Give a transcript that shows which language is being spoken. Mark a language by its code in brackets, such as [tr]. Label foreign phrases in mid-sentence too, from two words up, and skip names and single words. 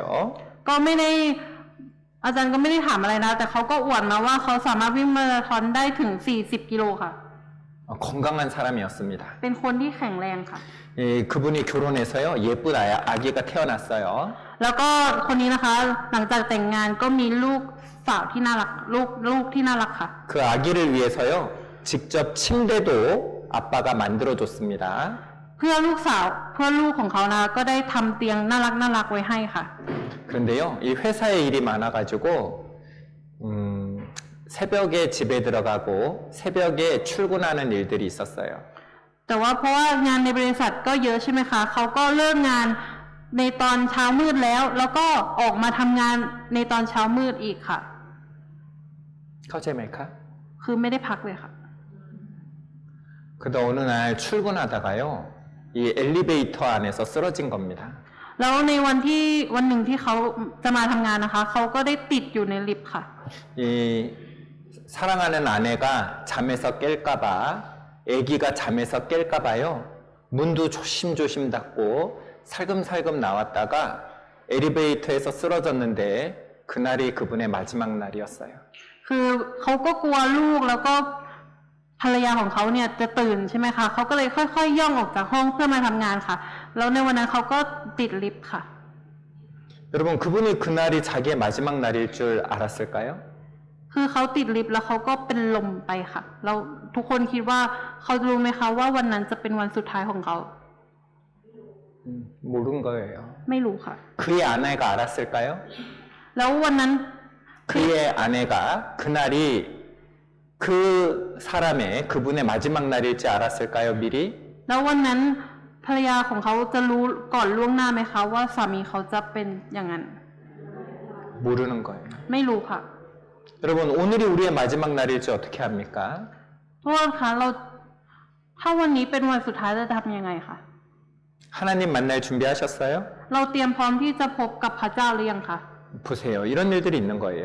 [th] ก็ไม่ได้อาจารย์ก็ไม่ได้ถามอะไรนะ แต่เขาก็อวดมาว่าเขาสามารถวิ่งมาราธอนได้ถึง 40 กิโลค่ะ [ko] 건강한 사람이었습니다. [th] เป็นคนที่แข็งแรงค่ะ [ko] 그분이 결혼해서요, 예쁜 아기가 태어났어요. [th] แล้วก็คนนี้นะคะ หลังจากแต่งงานก็มีลูกสาวที่น่ารักลูกที่น่ารักค่ะ [ko] 그 아기를 위해서요, 직접 침대도 아빠가 만들어줬습니다. [th] เพื่อลูกของเขานะก็ได้ทำเตียงน่ารักไว้ให้ค่ะ [ko] 그런데요, 이 회사에 일이 많아가지고 새벽에 집에 들어가고 새벽에 출근하는 일들이 있었어요. [th] แต่ว่าเพราะว่างานในบริษัทก็เยอะใช่ไหมคะเขาก็เลิกงานในตอนเช้ามืดแล้วก็ออกมาทำงานในตอนเช้ามืดอีกค่ะ เข้าใจไหมคะ? คือไม่ได้พักเลยค่ะ [ko] 그러다 어느 날 출근하다가요, 이 엘리베이터 안에서 쓰러진 겁니다. [th] แล้วในวันหนึ่งที่เขาจะมาทำงานนะคะเขาก็ได้ติดอยู่ในลิฟต์ค่ะ [ko] 이 사랑하는 아내가 잠에서 깰까봐, 아기가 잠에서 깰까봐요, 문도 조심조심 닫고 살금살금 나왔다가 엘리베이터에서 쓰러졌는데 그날이 그분의 마지막 날이었어요. [th] คือเขาก็กลัวลูกแล้วก็ภรรยาของเขาเนี่ยจะตื่นใช่ไหมคะเขาก็เลยค่อยๆย่องออกจากห้องเพื่อมาทำงานค่ะแล้วในวันนั้นเขาก็ติดลิฟต์ค่ะ [ko] 여러분 그분이 그날이 자기의 마지막 날일 줄 알았을까요? [th] คือเขาติดลิฟต์แล้วเขาก็เป็นลมไปค่ะแล้วทุกคนคิดว่าเขารู้ไหมคะว่าวันนั้นจะเป็นวันสุดท้ายของเขา [ko] 모른 거예요. [th] ไม่รู้ค่ะ [ko] 그의 아내가 알았을까요? [th] แล้ววันนั้น [ko] 그의 아내가 그날이 그 사람의 그분의 마지막 날일지 알았을까요? 미리? [th] แล้ววันนั้นภรรยาของเขาจะรู้ก่อนล่วงหน้าไหมคะว่าสามีเขาจะเป็นอย่างนั้น [ko] 모르는 거예요. [th] ไม่รู้ค่ะ [ko] 여러분 오늘이 우리의 마지막 날일지 어떻게 합니까? [th] โทษค่ะเราถ้าวันนี้เป็นวันสุดท้ายจะทำยังไงคะ [ko] 하나님 만날 준비하셨어요? [th] เราเตรียมพร้อมที่จะพบกับพระเจ้าหรือยังคะ [ko] 보세요. 이런 일들이 있는 거예요.